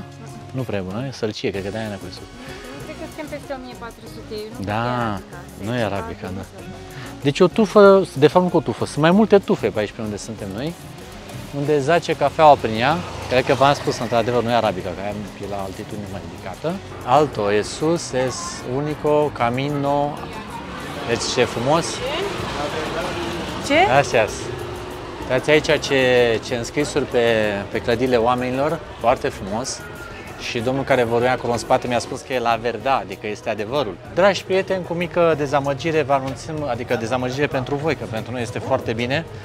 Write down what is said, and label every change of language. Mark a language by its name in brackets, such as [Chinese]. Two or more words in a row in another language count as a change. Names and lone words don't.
[Romanian] Nu prea e bună, e sălcie, cred că de-aia ne-a plăcut. Cred că suntem peste 1400, nu? Da, nu e arabica, da. Deci o tufă, de fapt nu cu o tufă, sunt mai multe tufe pe aici pe unde suntem noi, unde zace cafeaua prin ea. Cred că v-am spus, într-adevăr, nu e arabica, că e la altitudine mai ridicată. [Spanish] Alto, Jesús es único camino. [Romanian] Deci ce frumos. Ce? [Spanish] Gracias. [Romanian] Uitați aici ce înscrisuri pe clădirile oamenilor, foarte frumos. Și domnul care vorbea acolo în spate mi-a spus că e [Spanish] la verdad, [Romanian] adică este adevărul. Dragi prieteni, cu mică dezamăgire vă anunțăm, adică dezamăgire pentru voi, că pentru noi este foarte bine.